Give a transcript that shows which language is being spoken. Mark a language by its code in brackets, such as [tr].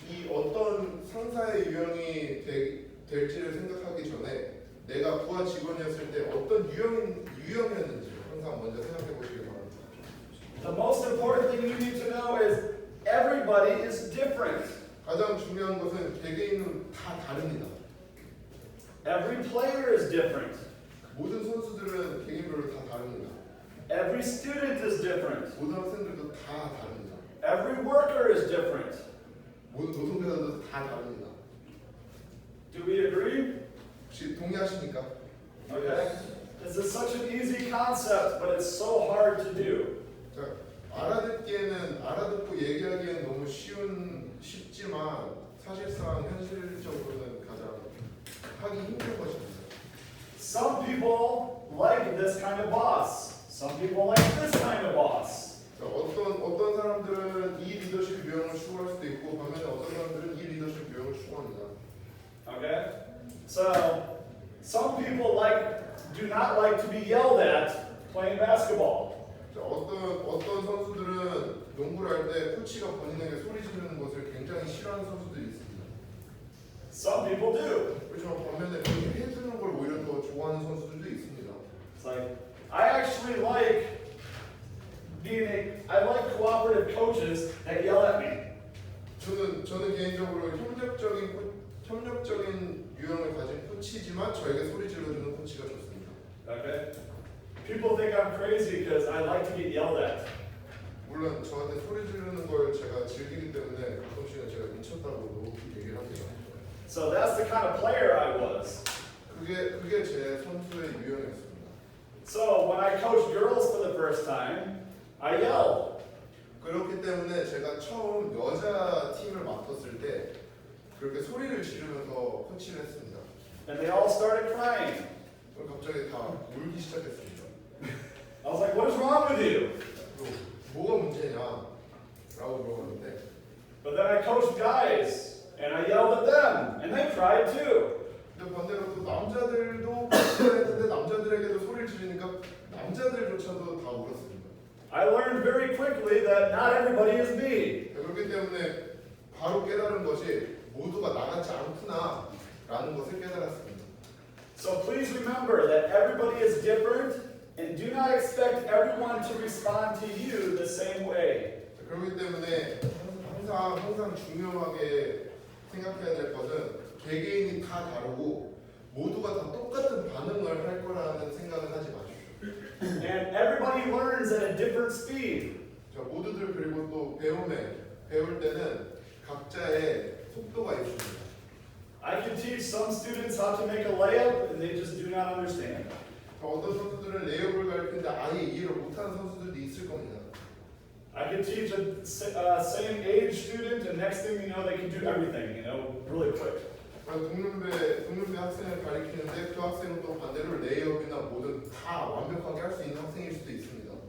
[ko] 어떤 상사의 유형이 될지를 생각하기 전에 내가 부하 직원이었을 때 어떤 유형이었는지 항상 먼저 생각해 보시기 바랍니다. [en] The most important thing you need to know is everybody is different. [ko] 가장 중요한 것은 개개인은 다 다릅니다. [en] Every player is different. [ko] 모든 선수들은 개개인별로 다 다릅니다. [en] Every student is different. [ko] 모든 학생들도 다 다릅니다. [en] Every worker is different. [ko] 모든 노동자들도 다 다릅니다. [en] Do we agree? [ko] 혹시 동의하십니까? [en] Okay. This is such an easy concept, but it's so hard to do. [ko] 자, 알아듣고 얘기하기엔 너무 쉽지만 사실상 현실적으로는 가장 하기 힘든 것입니다. [en] Some people like this kind of boss. Some people like this kind of boss. [ko] 자, 어떤 사람들은 이 리더십 유형을 추구할 수도 있고 반면에 어떤 사람들은 이 리더십 유형을 추구합니다. [en] Okay? So, some people do not like to be yelled at playing basketball. [ko] 자, 어떤 선수들은 농구를 할 때 코치가 본인에게 소리 지르는 것을 굉장히 싫어하는 선수들이 있습니다. [en] Some people do. [ko] 그렇지만 반면에 그렇게 해주는 걸 오히려 더 좋아하는 선수들도 있습니다. [en] It's like, I actually like I like cooperative coaches that yell at me. [ko] 저는 개인적으로 협력적인 유형을 가진 코치지만 저에게 소리 질러주는 코치가 좋습니다. [en] Okay? People think I'm crazy because I like to get yelled at. [ko] 물론 저한테 소리 지르는 걸 제가 즐기기 때문에 가끔씩은 제가 미쳤다고도 얘기를 합니다. [en] So that's the kind of player I was. [ko] 그게 제 선수의 유형이었습니다. [en] So when I coached girls for the first time, I yelled. [ko] 그렇기 때문에 제가 처음 여자 팀을 맡았을 때 그렇게 소리를 지르면서 코치를 했습니다. [en] And they all started crying. [ko] 그럼 갑자기 다 울기 시작했습니다. [en] I was like, what is wrong with you? [ko] 뭐가 문제냐? 라고 물어봤는데 [en] But then I coached guys, and I yelled at them, and they cried too. [ko] 근데 반대로 또 남자들도 코치를 했는데 남자들에게도 소리를 지르니까 남자들조차도 다 울었습니다. [en] I learned very quickly that not everybody is me. [ko] 그렇기 때문에 바로 깨달은 것이 모두가 나같지 않구나 라는 것을 깨달았습니다. [en] So please remember that everybody is different, and do not expect everyone to respond to you the same way. [ko] 그렇기 때문에 항상 중요하게 생각해야 될 것은 개개인이 다 다르고 모두가 다 똑같은 반응을 할 거라는 생각은 하지 마십시오. [en] And everybody learns at a different speed. [ko] 자, 모두들 그리고 또 배울 때는 각자의 속도가 있습니다. [en] I can teach some students how to make a layup, and they just do not understand. [ko] 어떤 선수들은 레이업을 가르치는데 아예 이해를 못하는 선수들도 있을 겁니다. [en] I can teach a same age student, and next thing you know, they can do everything, really quick. [ko] 동년배 학생을 가르치는데 그 학생은 또 반대로 레이업이나 뭐든 다 완벽하게 할 수 있는 학생일 수도 있습니다.